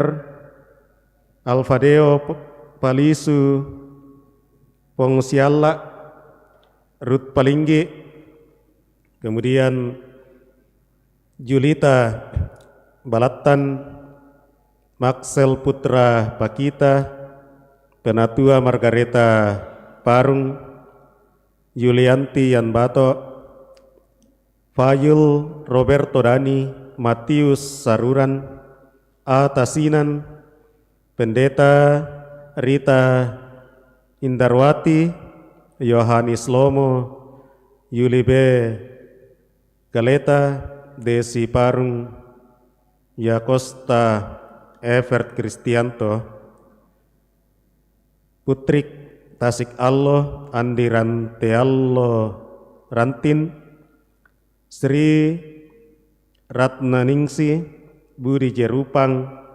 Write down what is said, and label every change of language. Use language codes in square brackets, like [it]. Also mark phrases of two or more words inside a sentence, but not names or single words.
[id] Alfadeo Palisu Pongsiala, Ruth Palinggi, kemudian Julita Balatan, Maxel Putra Pakita, Penatua Margareta Parung, Yulianti Yanbato, Fayul Roberto Dani, Matius Saruran, A. Tasinan, Pendeta Rita Indarwati, Yohanis Lomo, Yuli B. Galeta, Desi Parung, Yakosta Evert Kristianto, Putrik Tasik Allo, Andi Ranteallo Rantin, Sri Ratnaningsi, Budi Jerupang,